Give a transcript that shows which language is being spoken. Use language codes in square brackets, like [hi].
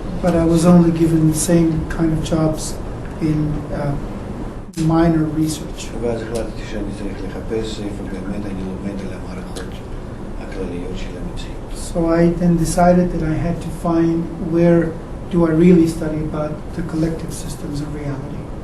[en] But I was only given the same kind of jobs in minor research. [he] ואז החלטתי שאני צריך לחפש איפה באמת אני לומד על המערכות הכלליות של המציאות. [en] So I then decided that I had to find where do I really study about the collective systems of reality.